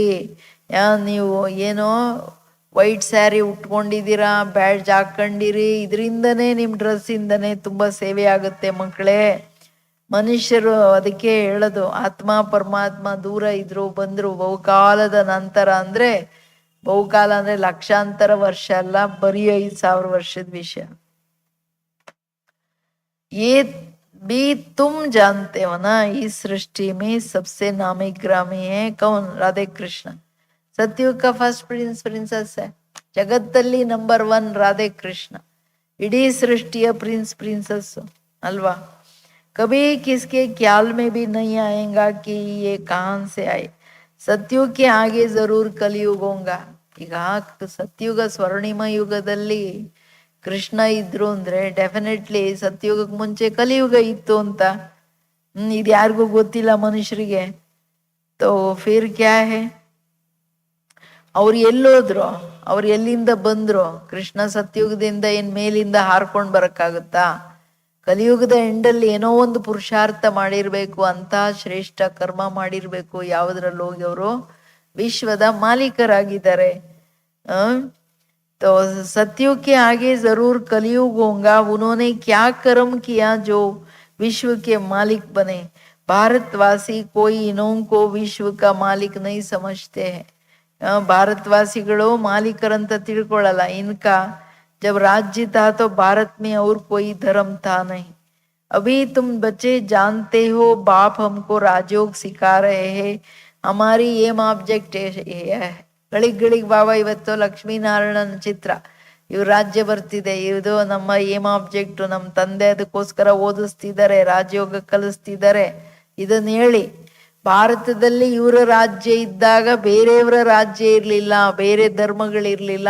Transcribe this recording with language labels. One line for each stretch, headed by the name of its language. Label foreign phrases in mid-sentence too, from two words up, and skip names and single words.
Kannada: ನೀವು ಏನೋ
English: white saree
Kannada: ಉಟ್ಕೊಂಡಿದ್ದೀರಾ, ಬ್ಯಾಡ್ಜ್ ಹಾಕೊಂಡಿರಿ, ಇದರಿಂದನೇ ನಿಮ್ ಡ್ರೆಸ್ ಇಂದನೇ ತುಂಬಾ ಸೇವೆ ಆಗುತ್ತೆ ಮಕ್ಕಳೇ. ಮನುಷ್ಯರು ಅದಕ್ಕೆ ಹೇಳೋದು, ಆತ್ಮ ಪರಮಾತ್ಮ ದೂರ ಇದ್ರು ಬಂದ್ರು ಬಹುಕಾಲದ ನಂತರ. ಅಂದ್ರೆ ಬಹುಕಾಲ ಅಂದ್ರೆ ಲಕ್ಷಾಂತರ ವರ್ಷ ಅಲ್ಲ, ಬರೀ 5000 ವರ್ಷದ ವಿಷಯ.
Hindi: ये भी तुम जानते हो ना, इस सृष्टि में सबसे नामी ग्रामी है कौन? राधे कृष्ण. सत्युग का
English: first princess
Hindi: है.
Kannada: ಜಗತ್ತಲ್ಲಿ ನಂಬರ್ 1 ರಾಧೆ ಕೃಷ್ಣ. ಇಡೀ ಸೃಷ್ಟಿಯ ಪ್ರಿನ್ಸಸ್ ಅಲ್ವಾ.
Hindi: कभी किसके ख्याल में भी नहीं आएगा कि ये कहां से आए. सत्युग के आगे जरूर कलियुग होगा.
Kannada: ಈಗ ಸತ್ಯುಗ ಸ್ವರ್ಣಿಮ ಯುಗದಲ್ಲಿ ಕೃಷ್ಣ ಇದ್ರು ಅಂದ್ರೆ ಡೆಫಿನೆಟ್ಲಿ ಸತ್ಯುಗಕ್ಕೆ ಮುಂಚೆ ಕಲಿಯುಗ ಇತ್ತು ಅಂತ. ಇದು ಯಾರಿಗೂ ಗೊತ್ತಿಲ್ಲ ಮನುಷ್ಯರಿಗೆ.
Hindi: तो फिर क्या है,
Kannada: ಅವ್ರು ಎಲ್ಲೋದ್ರು, ಅವ್ರು ಎಲ್ಲಿಂದ ಬಂದ್ರು? ಕೃಷ್ಣ ಸತ್ಯುಗದಿಂದ ಏನ್ ಮೇಲಿಂದ ಹಾರ್ಕೊಂಡ್ ಬರಕ್ಕಾಗುತ್ತಾ? ಕಲಿಯುಗದ ಎಂಡಲ್ಲಿ ಏನೋ ಒಂದು ಪುರುಷಾರ್ಥ ಮಾಡಿರ್ಬೇಕು, ಅಂತ ಶ್ರೇಷ್ಠ ಕರ್ಮ ಮಾಡಿರ್ಬೇಕು. ಯಾವುದ್ರಲ್ಲಿ ಹೋಗಿ ಅವರು ವಿಶ್ವದ ಮಾಲೀಕರಾಗಿದ್ದಾರೆ.
Hindi: तो सत्युग के आगे जरूर कलयुग होगा. उन्होंने क्या कर्म किया जो विश्व के मालिक बने. भारतवासी कोई इन्हों को विश्व का मालिक नहीं समझते हैं.
Kannada: ಭಾರತವಾಸಿಗಳು ಮಾಲೀಕರಂತ ತಿಳ್ಕೊಳ್ಳಲ್ಲ.
Hindi: इनका जब राज्य था तो भारत में और कोई धर्म था नहीं. अभी तुम बच्चे जानते हो बाप हमको राजयोग सिखा रहे हैं. हमारी
English: aim object
Hindi: है.
Kannada: ಗಳಿಗ್ ಬಾಬಾ ಇವತ್ತು ಲಕ್ಷ್ಮೀನಾರಾಯಣನ ಚಿತ್ರ, ಇವ್ ರಾಜ್ಯ ಬರ್ತಿದೆ, ಇದು ನಮ್ಮ
English: aim object,
Kannada: ನಮ್ಮ ತಂದೆ ಅದಕ್ಕೋಸ್ಕರ ಓದಿಸ್ತಿದ್ದಾರೆ, ರಾಜಯೋಗ ಕಲಿಸ್ತಿದ್ದಾರೆ. ಇದನ್ನ ಹೇಳಿ, ಭಾರತದಲ್ಲಿ ಇವರ ರಾಜ್ಯ ಇದ್ದಾಗ ಬೇರೆಯವರ ರಾಜ್ಯ ಇರ್ಲಿಲ್ಲ, ಬೇರೆ ಧರ್ಮಗಳಿರ್ಲಿಲ್ಲ.